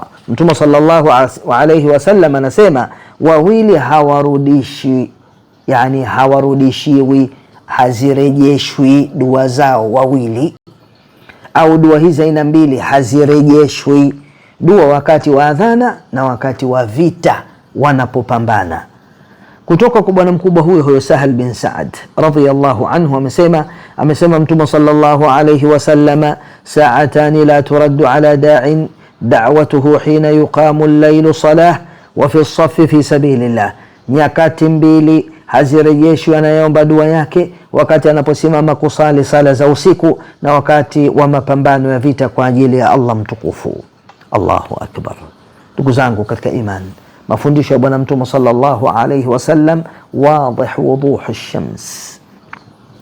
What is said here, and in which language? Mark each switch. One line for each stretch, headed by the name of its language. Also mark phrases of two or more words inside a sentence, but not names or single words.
Swahili: Mtume
Arabic: صلى الله عليه وسلم
Swahili: anasema, wawili hawarudishi, yani hawarudishiwi, hazirejeshwi dua zao wawili, au dua hizi aina mbili hazirejeshwi. Dua wakati wa adhana na wakati wa vita wanapopambana. Kutoka kwa bwana mkubwa huyo Sahal bin Sa'd
Arabic: رضي الله عنه
Swahili: amesema Mtume
Arabic: صلى الله عليه وسلم, ساعتان لا ترد على داع دعوته حين يقام الليل صلاة وفي الصف في سبيل الله,
Swahili: nyakati mbili hazirejeshwi anayeomba dua yake wakati anaposimama kusali sala za usiku na wakati wa mapambano ya vita kwa ajili ya Allah mtukufu.
Arabic: الله أكبر.
Swahili: Ndugu zangu katika iman, mafundisho ya bwana Mtume
Arabic: صلى الله عليه وسلم واضح وضوح الشمس.